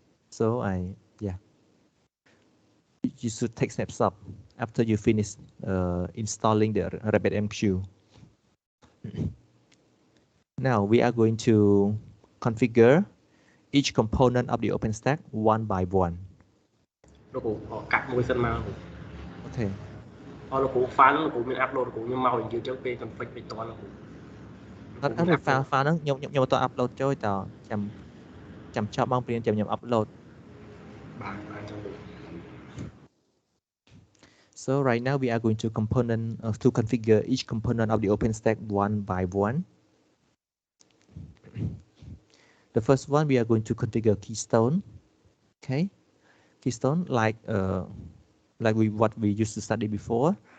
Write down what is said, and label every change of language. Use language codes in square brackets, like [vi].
[en] So you should take snapshot after you finish installing the RabbitMQ. Now we are going to configure each component of the OpenStack one by one. [km] លោកគ្រូកាត់មួយសិនមក [en] Okay. [km] អរលោកគ្រូ file ហ្នឹងលោកគ្រូមាន upload លោកគ្រូខ្ញុំមកនិយាយចឹងពេល config មិនតាន់លោកគ្រូ អត់ file ហ្នឹងខ្ញុំអត់ upload ចូលតចាំចប់មកព្រៀនចាំខ្ញុំ upload បាទចឹង [en] So right now we are going to configure each component of the OpenStack one by one. The first one we are going to configure Keystone. Okay, Keystone like what we used to study before.